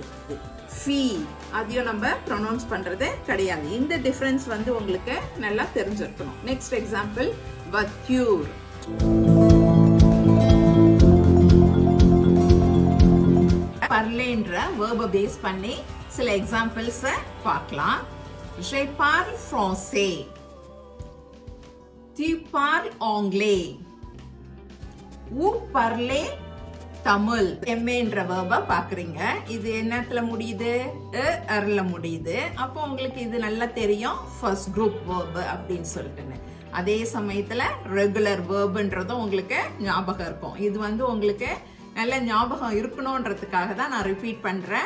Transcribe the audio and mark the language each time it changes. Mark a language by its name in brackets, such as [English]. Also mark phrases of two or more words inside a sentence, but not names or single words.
[Tamil] ஃபீ, அதையும் நம்ம ப்ரொனவுன்ஸ் பண்றது கிடையாது. இந்த டிஃபரன்ஸ் வந்து உங்களுக்கு நல்லா தெரிஞ்சிருக்கணும். [English] next example வக்யூர். [Tamil] பர்லேன்ற வேர்பை பேஸ் பண்ணி சில எக்ஸாம்பிள்ஸ் பார்க்கலாம். [French] Je parle français. Tu parles anglais. Vous parlez தமிழ். [Tamil] எம்ஏன்ற வேர்பை பாக்குறீங்க. இது என்னத்துல முடியுது? அர்ல முடியுது. அப்போ உங்களுக்கு இது நல்லா தெரியும் [English] first group verb [Tamil] அப்படின்னு சொல்லிட்டு. அதே சமயத்துல ரெகுலர் வேர்ப்ன்றதும் உங்களுக்கு ஞாபகம் இருக்கும். இது வந்து உங்களுக்கு நல்ல ஞாபகம் இருக்கணும்ன்றதுக்காக தான் நான் ரிப்பீட் பண்றேன்.